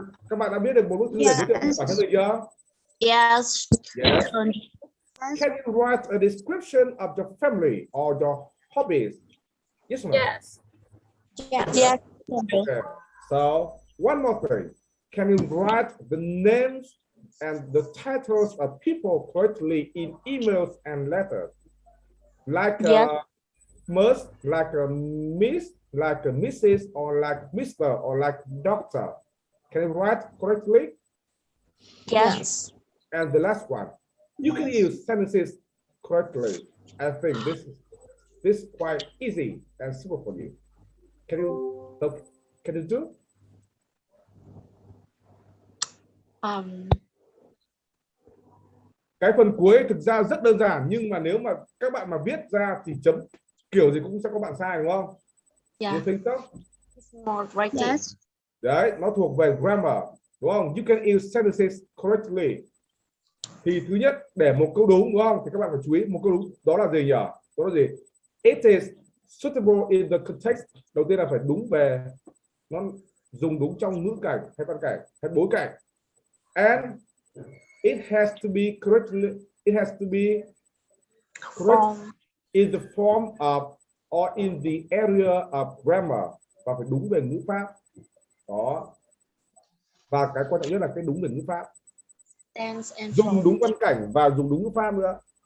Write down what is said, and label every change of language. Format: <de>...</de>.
<vi>Các bạn đã biết được một bức thư để giới thiệu bản thân mình chưa?</vi> <en>Yes. Yes. Can you write a description of your family or your hobbies? Yes or no? Yes. Yes. Okay. So one more thing. Can you write the names and the titles of people correctly in emails and letters? Like Yes. Miss, like a Miss, like a Mrs. or like Mr. or like Doctor. Can you write correctly? Yes. And the last one, you can use sentences correctly. I think this is quite easy and simple for you. Can you do?</en> <vi>Cái phần cuối thực ra rất đơn giản, nhưng mà nếu mà các bạn mà viết ra thì chấm kiểu gì cũng sẽ có bạn sai, đúng không?</vi> <en>Yeah. You think so? More writing. Yes.</en> <vi>Đấy, nó thuộc về grammar, đúng không?</vi> <en>You can use sentences correctly.</en> <vi>Thì thứ nhất, để một câu đúng, đúng không? Thì các bạn phải chú ý một câu đúng đó là gì nhỉ? Đó là gì?</vi> <en>It is suitable in the context.</en> <vi>Đầu tiên là phải đúng về, nó dùng đúng trong ngữ cảnh hay văn cảnh hay bối cảnh.</vi> <en>And it has to be correctly. It has to be correct in the form of or in the area of grammar,</en> <vi>và phải đúng về ngữ pháp. Đó. Và cái quan trọng nhất là cái đúng về ngữ pháp. Dùng đúng văn cảnh và dùng đúng ngữ pháp nữa.</vi>